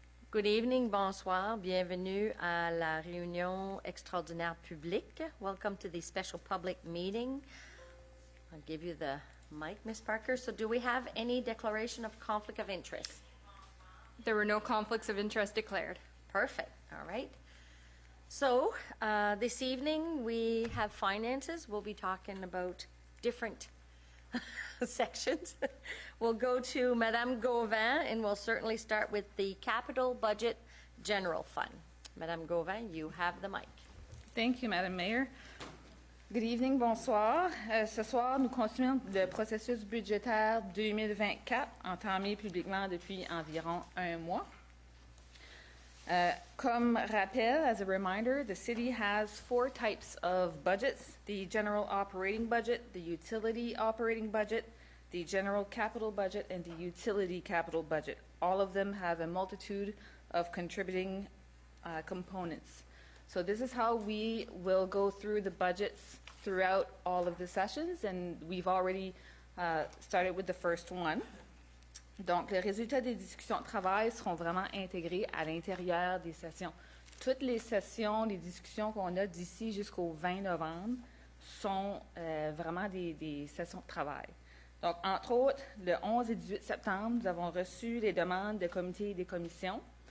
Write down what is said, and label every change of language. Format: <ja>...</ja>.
<en>Good evening,</en> <fr>bonsoir, bienvenue à la réunion extraordinaire publique.</fr> <en>Welcome to the special public meeting. I'll give you the mic, Ms. Parker. So do we have any declaration of conflict of interest? There were no conflicts of interest declared. Perfect, all right. So this evening we have finances. We'll be talking about different sections. We'll go to Madame Gauvin, and we'll certainly start with the Capital Budget General Fund. Madame Gauvin, you have the mic. Thank you, Madam Mayor. Good evening, bonsoir.</en> <fr>Ce soir, nous continuons le processus budgétaire 2024, entamé publiquement depuis environ un mois. Comme rappel,</fr> <en>as a reminder, the city has 4 types of budgets: the general operating budget, the utility operating budget, the general capital budget, and the utility capital budget. All of them have a multitude of contributing components. So this is how we will go through the budgets throughout all of the sessions, and we've already started with the first one.</en> <fr>Donc, les résultats des discussions de travail seront vraiment intégrés à l'intérieur des sessions. Toutes les sessions, les discussions qu'on a d'ici jusqu'au 20 novembre sont vraiment des sessions de travail. Donc, entre autres, le 11 et 18 septembre, nous avons reçu les demandes de comités et des commissions.</fr>